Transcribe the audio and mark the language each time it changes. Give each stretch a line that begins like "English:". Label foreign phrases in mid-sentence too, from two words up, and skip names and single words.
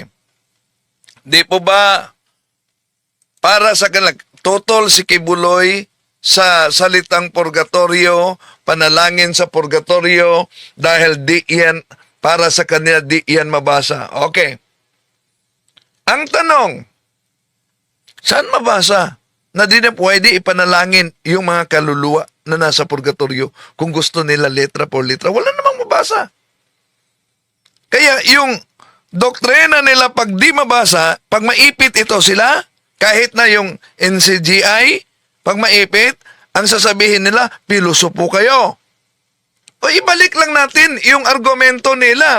Filipino: Di po ba para sa kanila, tutol si Kibuloy sa salitang purgatorio, panalangin sa purgatorio, dahil di yan, para sa kanila, di yan mabasa. Okay. Ang tanong, saan mabasa na di na pwede ipanalangin yung mga kaluluwa na nasa purgatorio kung gusto nila
Spanish: letra por letra?
Filipino: Wala namang mabasa. Kaya yung doktrina nila pag di mabasa, pag maipit ito sila, kahit na yung NCGI, pag maipit, ang sasabihin nila, pilosopo kayo. O ibalik lang natin yung argumento nila.